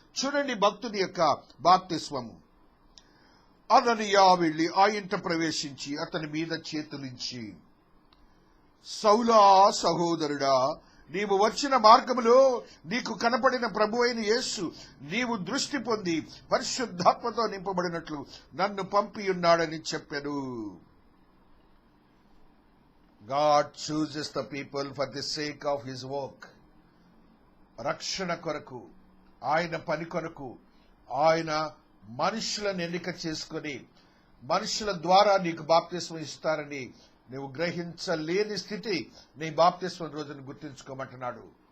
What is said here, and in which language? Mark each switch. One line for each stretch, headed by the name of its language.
Telugu: చూడండి భక్తుని యొక్క బాప్తిస్వము. అననీయ వెళ్లి ఆ ఇంట ప్రవేశించి అతని మీద చేతులించి, సౌలా సహోదరుడా, నీవు వచ్చిన మార్గములో నీకు కనపడిన ప్రభువైన యేసు నీవు దృష్టి పొంది పరిశుద్ధాత్మతో నింపబడినట్లు నన్ను పంపియున్నాడని చెప్పెను.
English: God chooses the people for the sake of his work.
Telugu: రక్షణ కొరకు, ఆయన పని కొరకు ఆయన మనుషులను ఎన్నిక చేసుకుని మనుషుల ద్వారా నీకు బాప్తిస్మం ఇస్తారని నువ్వు గ్రహించలేని స్థితి నీ బాప్తిస్మం రోజును గుర్తించుకోమంటున్నాడు.